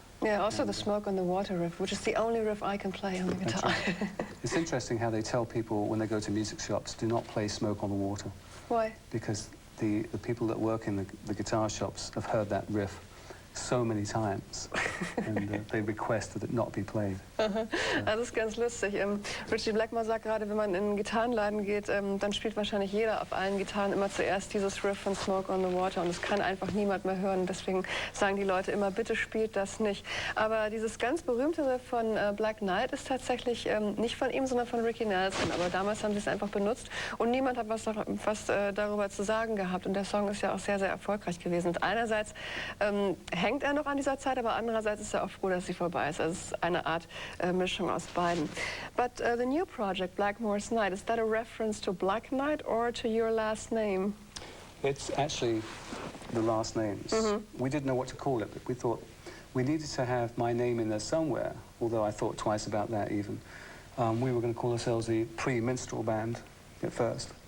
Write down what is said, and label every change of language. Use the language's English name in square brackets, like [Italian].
[English] Yeah, also the Smoke on the Water riff, which is the only riff I can play on the guitar. Right. It's interesting how they tell people when they go to music shops, do not play Smoke on the Water. Why? Because the people that work in the guitar shops have heard that riff so many times, and they request that it not be played. [German] Das ist ganz lustig. Richie Blackmore sagt gerade, wenn man in einen Gitarrenladen geht, dann spielt wahrscheinlich jeder auf allen Gitarren immer zuerst dieses Riff von Smoke on the Water, und das kann einfach niemand mehr hören. Deswegen sagen die Leute immer, bitte spielt das nicht. Aber dieses ganz berühmte Riff von Black Knight ist tatsächlich nicht von ihm, sondern von Ricky Nelson. Aber damals haben sie es einfach benutzt und niemand hat was darüber zu sagen gehabt. Und der Song ist ja auch sehr, sehr erfolgreich gewesen. Und einerseits hängt er noch an dieser Zeit, aber andererseits ist er auch froh, dass sie vorbei ist. Also es ist eine Art Mischung aus beiden. [English] But the new project, Blackmore's Night, is that a reference to Black Knight or to your last name? It's actually the last names. We didn't know what to call it, but we thought we needed to have my name in there somewhere, although I thought twice about that even. We were going to call ourselves the Pre-Minstrel Band at first.